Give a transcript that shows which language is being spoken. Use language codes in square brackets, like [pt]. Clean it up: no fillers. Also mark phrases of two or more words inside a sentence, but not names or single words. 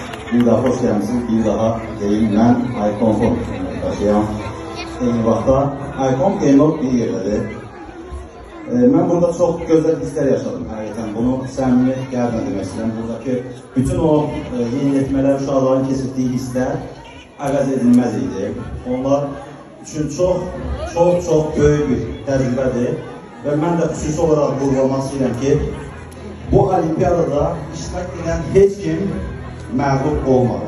[tr] Bir daha hoş gelmişsiniz. Bir daha deyim ben Icon taşıyan. [az] Eyni vaxtda Icon Gamer bir yerdedir. [tr] Ben burada çok güzel hisler yaşadım. [az] Həqiqətən bunu səmimi gəlmə demək istəyirəm. Buradakı bütün o yenilətmələr, uşaqların keçirdiyi hisslər əvəz edilməz idi. Onlar üçün çox böyük bir təcrübədir. Və mən də xüsusi olaraq vurgulamaq istəyirəm ki, bu olimpiyadada iştirak edən heç kim məğlub olmadı.